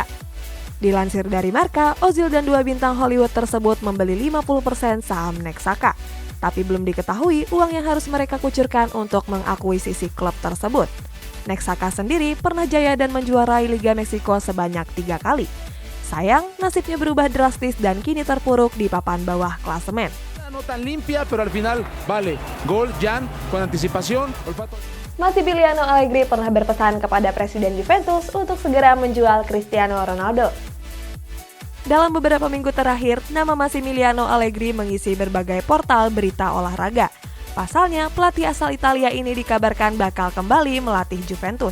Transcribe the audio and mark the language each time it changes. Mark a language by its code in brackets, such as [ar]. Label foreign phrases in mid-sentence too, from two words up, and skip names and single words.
[id] Dilansir dari Marca, Ozil dan 2 bintang Hollywood tersebut membeli 50% saham Necaxa. Tapi belum diketahui uang yang harus mereka kucurkan untuk mengakuisisi klub tersebut. Necaxa sendiri pernah jaya dan menjuarai Liga Meksiko sebanyak 3 kali. Sayang, nasibnya berubah drastis dan kini terpuruk di papan bawah klasemen. [es] No tan limpia, pero al final vale. Gol Jan con anticipación. [id] Massimiliano Allegri pernah berpesan kepada Presiden Juventus untuk segera menjual Cristiano Ronaldo. Dalam beberapa minggu terakhir, nama Massimiliano Allegri mengisi berbagai portal berita olahraga. Pasalnya, pelatih asal Italia ini dikabarkan bakal kembali melatih Juventus.